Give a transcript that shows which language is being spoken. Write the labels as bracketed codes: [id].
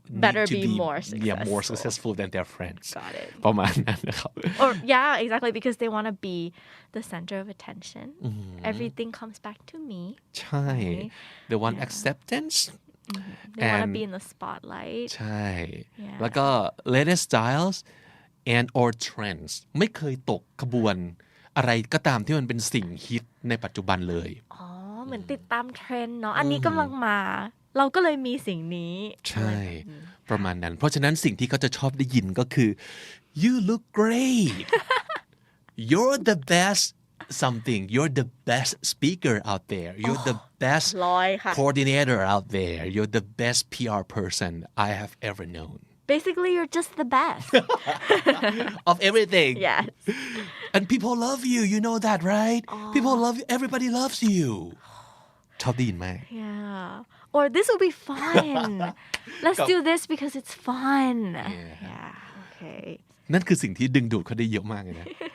[en] better be more successful than their friends got it [th] ประมาณนั้นนะครับ [en] or yeah exactly because they want to be the center of attention everything comes back to me ใช่ they want acceptance they want to be in the spotlight [th] ใช่แล้วก็ [en] latest styles and or trends [th] ไม่เคยตกขบวนอะไรก็ตามที่มันเป็นสิ่งฮิตในปัจจุบันเลย เหมือนติดตามเทรนด์เนาะอันนี้กำลังมาเราก็เลยมีสิ่งนี้ ใช่ประมาณนั้นเพราะฉะนั้นสิ่งที่เขาจะชอบได้ยินก็คือ [en] you look great you're the best something you're the best speaker out there you're the best coordinator out there you're the best PR person I have ever known basically you're just the best of everything yes and people love you you know that right people love you everybody loves you [th] ชอบได้ยินไหม [en] yeah or this will be fun let's do this because it's fun yeah okay [th] นั่นคือสิ่งที่ดึงดูดเขาได้เยอะมากเลยนะ